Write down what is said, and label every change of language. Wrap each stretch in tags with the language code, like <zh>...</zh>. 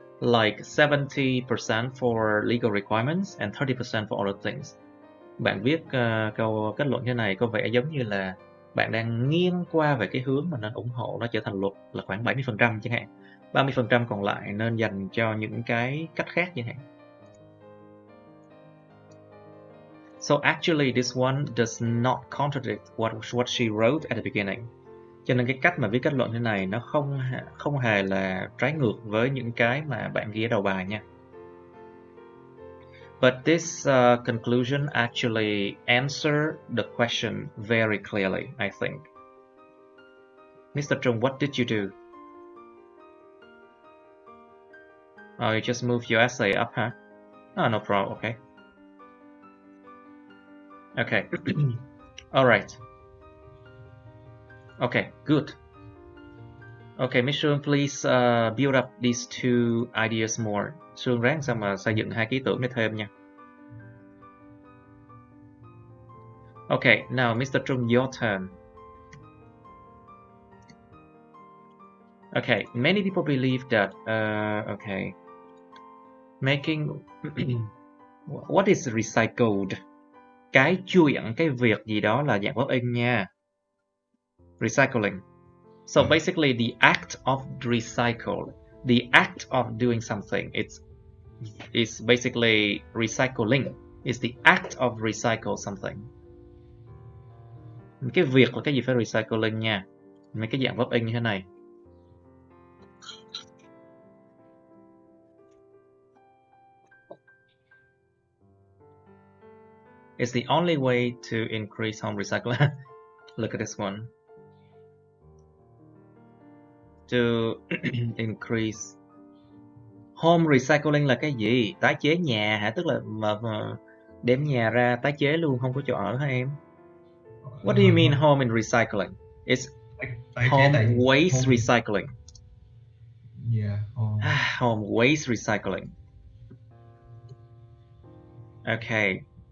<en>Like 70% for legal requirements and 30% for other things.</en> <vi>Bạn viết câu kết luận như này có vẻ giống như là bạn đang nghiêng qua về cái hướng mà nên ủng hộ nó trở thành luật là khoảng 70% chẳng hạn. 30% còn lại nên dành cho những cái cách khác chẳng hạn.</vi> <en>So actually this one does not contradict what she wrote at the beginning.</en> <vi>Cho nên cái cách mà viết kết luận như này nó không hề là trái ngược với những cái mà bạn ghi ở đầu bài nha.</vi> <en>But this conclusion actually answered the question very clearly, I think. Mr. Trung, what did you do? Oh, you just moved your essay up, huh? Oh, no problem, okay. Okay, all right. Okay, good. Okay, Miss Sương, please build up these two ideas more.</en> <vi>Sương ráng sao mà xây dựng hai cái ý tưởng này thêm nha.</vi> <en>Okay, now Mr. Trung, your turn. Okay, many people believe that, okay, making, what is recycled?</en> <vi>cái chuyện, cái việc gì đó là dạng verb in nha.</vi> <en>Recycling. So basically the act of recycle, the act of doing something, it's basically recycling. It's the act of recycle something.</en> <vi>Cái việc là cái gì phải recycling nha. Mấy cái dạng verb in như thế này.</vi> <en>It's the only way to increase home recycling. Look at this one. To increase home recycling</en> <vi>là cái gì? Tái chế nhà hả? Tức là mà đem nhà ra tái chế luôn, không có chỗ ở hả em?</vi> <en>What do you mean home in recycling? It's home waste recycling. Yeah. Home waste recycling. Okay.</en>